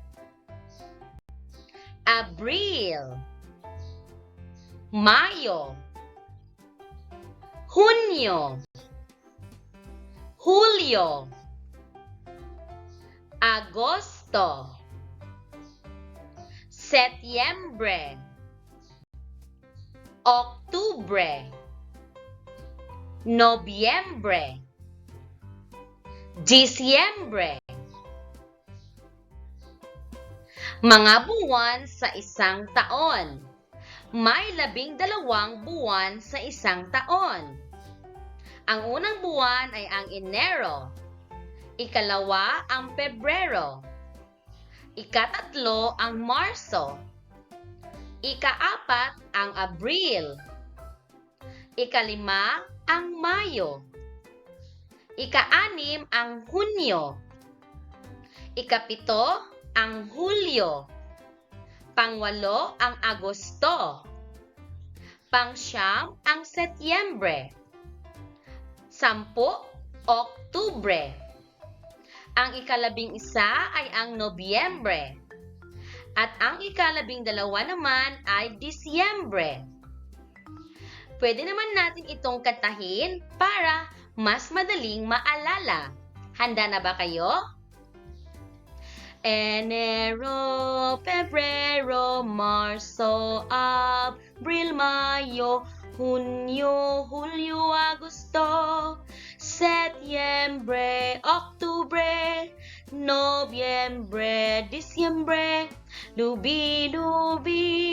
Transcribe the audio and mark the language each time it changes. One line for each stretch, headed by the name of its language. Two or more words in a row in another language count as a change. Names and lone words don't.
Filipino: Abril, Mayo, Junio, Julio, Agosto, Setyembre, Oktubre, Nobyembre, Disyembre. Mga buwan sa isang taon. May 12 buwan sa isang taon. Ang unang buwan ay ang Enero. Ikalawa ang Pebrero. Ikatatlo ang Marso. Ikaapat ang Abril. Ikalima ang Mayo. Ika-6 ang Hunyo. Ikapito ang Hulyo. Pang-8 ang Agosto. Pang-9 ang Setyembre. 10, Oktubre. Ang ika-11 ay ang Nobyembre. At ang ika-12 naman ay Disyembre. Pwede naman natin itong katahin para mas madaling maalala. Handa na ba kayo? Enero, Pebrero, Marso, Abril, Mayo, Junio, Julio, Agosto, Setyembre, Oktubre, Nobyembre, Disyembre, lubi-lubi.